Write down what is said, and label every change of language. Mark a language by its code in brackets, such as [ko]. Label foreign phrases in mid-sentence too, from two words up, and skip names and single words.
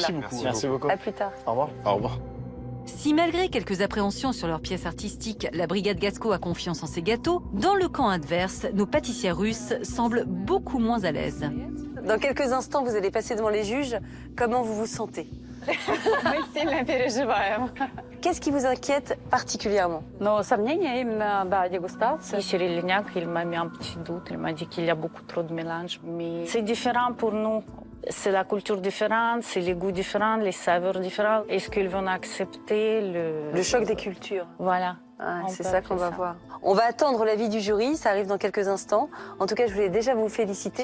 [fr] Merci beaucoup. Merci beaucoup. À plus tard. Au revoir. Au revoir. Si malgré quelques appréhensions sur leur pièce artistique, la brigade Gasco a confiance en ses gâteaux, dans le camp adverse, nos pâtissiers russes semblent beaucoup moins à l'aise. Dans quelques instants, vous allez passer devant les juges. Comment vous vous sentez? [ru] Мы сильно переживаем. [fr] Qu'est-ce qui vous inquiète particulièrement? [ru] Но сомнения именно, да, дегустация. [fr] Cyril Lignac, il m'a mis un petit doute. Il m'a dit qu'il y a beaucoup trop de mélange. Mais c'est différent pour nous. C'est la culture différente, c'est les goûts différents, les saveurs différentes. Est-ce qu'ils vont accepter le choc des cultures? Voilà. Ah, c'est ça qu'on va voir. On va attendre l'avis du jury, ça arrive dans quelques instants. En tout cas, je voulais déjà vous féliciter.